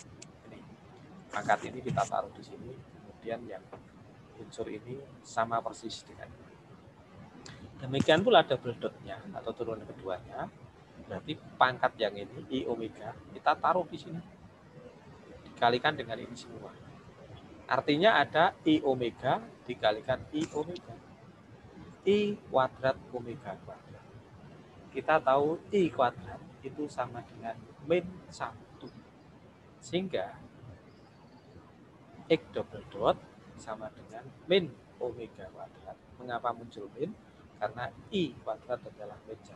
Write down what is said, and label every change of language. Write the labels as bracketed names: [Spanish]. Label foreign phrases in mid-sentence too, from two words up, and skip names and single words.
[Indonesian] Ini pangkat ini kita taruh di sini, kemudian yang unsur ini sama persis dengan ini. Demikian pula [English] double dotnya [Indonesian] atau turunan keduanya, berarti pangkat yang ini I omega kita taruh di sini, dikalikan dengan ini semua. Artinya ada I omega dikalikan I omega. I kuadrat omega kuadrat. Kita tahu I kuadrat itu sama dengan min 1. Sehingga X [English] double dot [Indonesian] sama dengan min omega kuadrat. Mengapa muncul min? Karena I kuadrat adalah min 1.